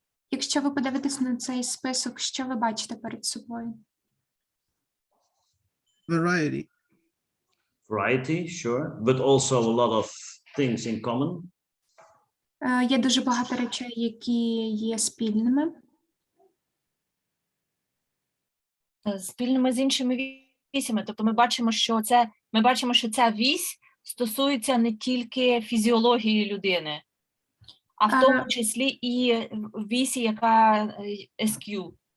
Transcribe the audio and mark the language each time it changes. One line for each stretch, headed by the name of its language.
Ukrainian: Якщо ви подивитесь на цей список, що ви бачите перед собою?
English: Variety. Variety, sure, but also a lot of things in common.
Ukrainian: Є дуже багато речей, які є спільними. Спільними з іншими вісями. Тобто ми бачимо, що ця вісь стосується не тільки фізіології людини, а в тому числі і вісі, яка SQ.